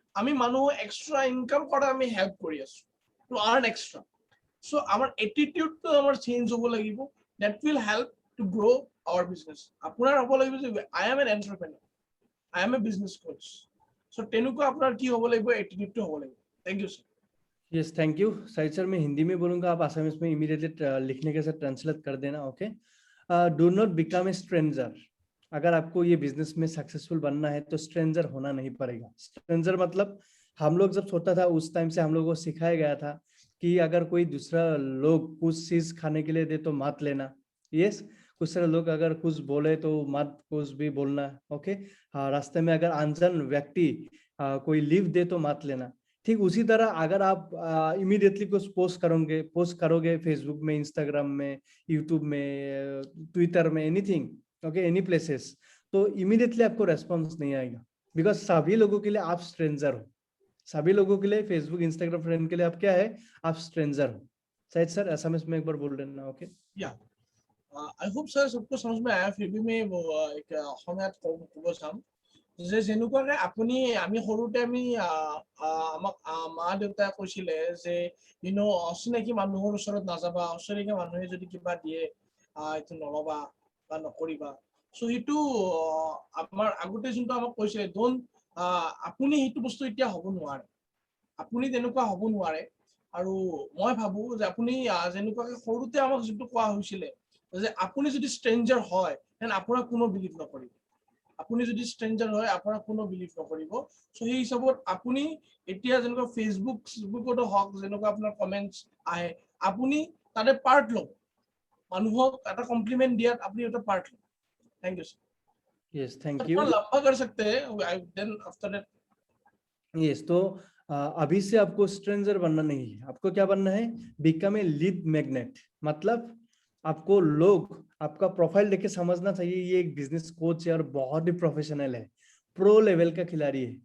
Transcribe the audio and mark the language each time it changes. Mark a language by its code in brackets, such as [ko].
[as] আমি মানুহক extra income কৰা আমি হেল্প কৰি আছো [en] To earn extra. [as] সো আমাৰ এটিটিউডটো আমাৰ চেঞ্জ হ'ব লাগিব, [en] That will help to grow our business. [as] আপোনাৰ হ'ব লাগিব যে [en] I am an entrepreneur, I am a business coach. [as] So তেনেকুৱা আপোনাৰ কি হ'ব লাগিব? এটিটিউডটো হ'ব লাগিব। [en] thank you [as] sir. [hi] Yes, thank you Shahid sir. मैं हिंदी में बोलूंगा, आप आसामीज में इमीडिएटली लिखने के साथ ट्रांसलेट कर देना। Okay, [en] Do not become a stranger. [hi] अगर आपको ये बिजनेस में सक्सेसफुल बनना है तो स्ट्रेंजर होना नहीं पड़ेगा। स्ट्रेंजर मतलब हम लोग जब छोटा था उस टाइम से हम लोग को सिखाया गया था कि अगर कोई दूसरा लोग कुछ चीज खाने के लिए दे तो मत लेना। यस, कुछ सारे लोग अगर कुछ बोले तो मत कुछ भी बोलना। ओके, हाँ, रास्ते में अगर अनजान व्यक्ति कोई लीव दे तो मत लेना। ठीक उसी तरह अगर आप इमीडिएटली कुछ पोस्ट करोगे फेसबुक में, इंस्टाग्राम में, यूट्यूब में, ट्विटर में, एनीथिंग, ओके, एनी प्लेसेस, तो इमीडिएटली आपको रेस्पॉन्स नहीं आएगा, बिकॉज सभी लोगों के लिए आप स्ट्रेंजर हो। सभी लोगों के लिए फेसबुक इंस्टाग्राम फ्रेंड के लिए आप क्या है, आप स्ट्रेंजर हो। शायद सर एसएमएस में एक बार बोल देना। ओके, या [en] I hope [hi] सर सबको समझ में आया। [as] फिर भी मैं एक অসমীয়াত ক'ব চাম যে যেনেকুৱাকে আপুনি আমি সৰুতে আমি আমাক মা দেউতাই কৈছিলে যে অচিনাকি মানুহৰ ওচৰত নাযাবা, অচিনাকি মানুহে যদি কিবা দিয়ে এইটো নলবা বা নকৰিবা। সো সেইটো আমাৰ আগতে যোনটো আমাক কৈছিলে ডোন্ট, আপুনি সেইটো বস্তু এতিয়া হ'ব নোৱাৰে, আপুনি তেনেকুৱা হ'ব নোৱাৰে। আৰু মই ভাবো যে আপুনি যেনেকুৱাকে সৰুতে আমাক যোনটো কোৱা হৈছিলে যে আপুনি যদি ষ্ট্ৰেঞ্জাৰ হয় তেন আপোনাক কোনো বিলিভ নকৰিব, আপুনি যদি ষ্ট্ৰেঞ্জাৰ হয় আপোনাক কোনো বিলিভ নকৰিব। সো সেই হিচাপত আপুনি এতিয়া যেনেকুৱা ফেচবুকতো হওক যেনেকুৱা আপোনাৰ কমেণ্টছ আহে, আপুনি তাতে পাৰ্ট লওক, মানুহক এটা কমপ্লিমেণ্ট দিয়াত আপুনি এটা পাৰ্ট লওক। [en] Thank you sir. Yes, thank you. [hi] लंबा कर सकते हैं [en] Then after that. [hi] यस, तो अभी से आपको स्ट्रेंजर बनना नहीं है, आपको क्या बनना है, [en] Become a lead magnet. [hi] मतलब आपको लोग आपका प्रोफाइल देख के समझना चाहिए ये एक बिजनेस कोच है और बहुत ही प्रोफेशनल है, प्रो लेवल का खिलाड़ी है।